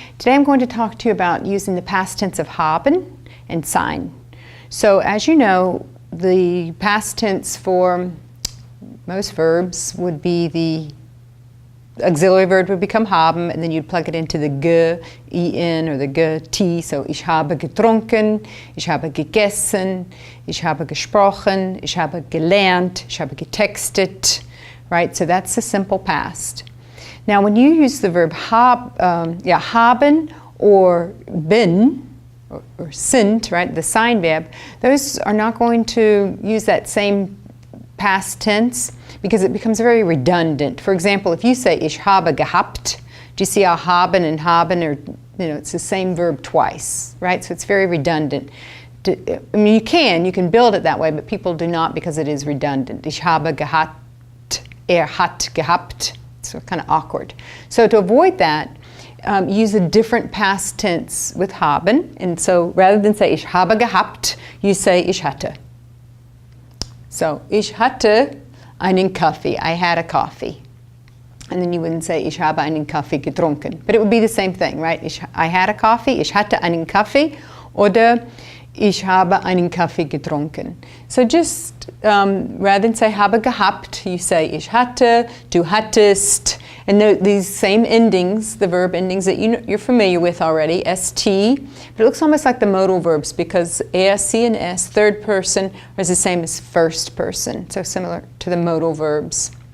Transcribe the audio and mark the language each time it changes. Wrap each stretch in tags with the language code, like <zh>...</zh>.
<en>Today I'm going to talk to you about using the past tense of haben and sein. So as you know, the past tense for most verbs would be the auxiliary verb would become haben, and then you'd plug it into the ge, en, or the ge, t.</en> <de>So ich habe getrunken, ich habe gegessen, ich habe gesprochen, ich habe gelernt, ich habe getextet, right?</de> <en>So that's the simple past. Now when you use the verb haben or bin, or sind, right, the sign verb, those are not going to use that same past tense because it becomes very redundant. For example, if you say</en> <de>ich habe gehabt,</de> <en>do you see how haben and haben are, it's the same verb twice, right? So it's very redundant. I mean, you can build it that way, but people do not because it is redundant.</en> <de>Ich habe gehabt, hat gehabt.</de> <en>So kind of awkward. So to avoid that, use a different past tense with haben. And so rather than say</en> <de>ich habe gehabt,</de> <en>you say</en> <de>ich hatte. So ich hatte einen Kaffee.</de> <en>I had a coffee. And then you wouldn't say</en> <de>ich habe einen Kaffee getrunken.</de> <en>But it would be the same thing, right? I had a coffee.</en> <de>Ich hatte einen Kaffee. Oder ich habe einen Kaffee getrunken.</de> <en>So just rather than say</en> <de>habe gehabt,</de> <en>you say</en> <de>ich hatte, du hattest,</de> <en>and these same endings, the verb endings that you're familiar with already, st, but it looks almost like the modal verbs because s, and s, third person, is the same as first person, so similar to the modal verbs.</en>